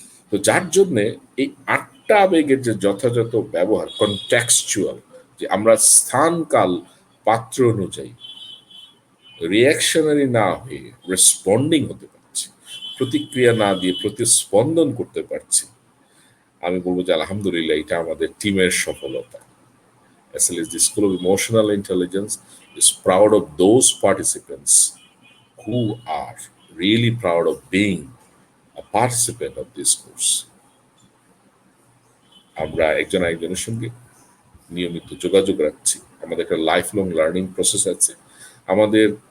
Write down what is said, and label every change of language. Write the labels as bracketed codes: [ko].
[bn] তো যার জন্যে এই আটটা আবেগের যে যথাযথ ব্যবহার, কনটেক্সচুয়াল, যে আমরা স্থান কাল পাত্র অনুযায়ী রিয়াকশনারি না হয়ে রেসপন্ডিং হতে পারছি, প্রতিক্রিয়া না দিয়ে প্রতিস্পন্দন করতে পারছি, আমি বলবো যে আলহামদুলিল্লাহ এটা আমাদের টিমের সফলতা। [en] আসলে the School of Emotional Intelligence is proud of those participants who are really proud of being a participant of this course. [bn] আমরা একজন আরেকজনের সঙ্গে নিয়মিত যোগাযোগ রাখছি, আমাদের একটা লাইফ লং লার্নিং প্রসেস আছে, আমাদের